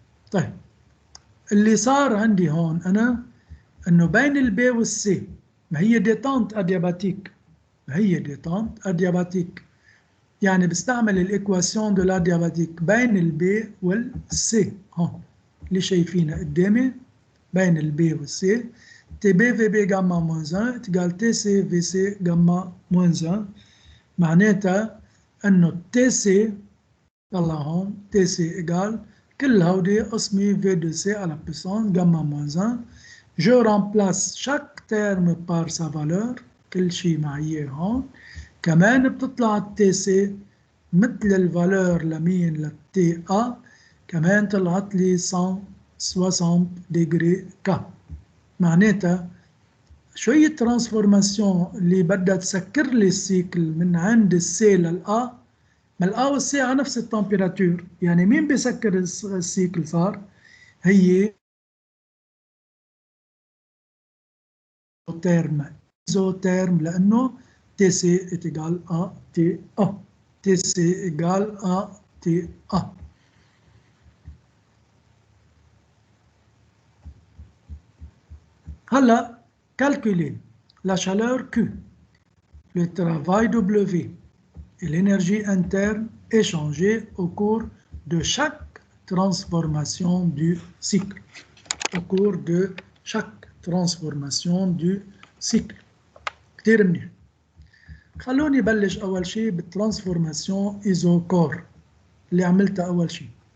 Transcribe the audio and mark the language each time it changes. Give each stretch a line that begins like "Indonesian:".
Arabic: طيب اللي صار عندي هون أنا إنه بين البي والسي ما هي ديتانت أدياباتيك يعني بستعمل الإكواسيون دو لادياباتيك بين البي والسي هون اللي شايفينها قدامي بين البي والسي تي بي في بي جاما موان 1 تقال تي سي في سي جاما موان 1 معناتها إنه تي سي يلا هون تي سي إيجال كل هودي قسمي في دو سي على
French: puissance gamma moins 1. Je remplace chaque terme par sa valeur.
Arabic: كل شيء معي هون. كمان بتطلع التي سي مثل الفالور لمين للتي ا كمان طلعت لي 160 ديجري ك. معناتها شوية ترانسفورماسيون اللي بدها تسكر لي السيكل من عند السي للأ، ما الأ والسي على نفس التمبيراتور، يعني مين بيسكر السيكل صار؟ هي تيرم ايزوتيرم لأنه تي سي اتيجال ا تي ا، تي سي
French: égale à TA. هلا calculer la chaleur Q, le travail W et l'énergie interne échangée au cours de chaque transformation du cycle. Au cours de chaque transformation du cycle.
Arabic: كتير منيح. خلوني بلش أول شيء بالترانسفورماسيون إيزوكور اللي عملتها أول شيء.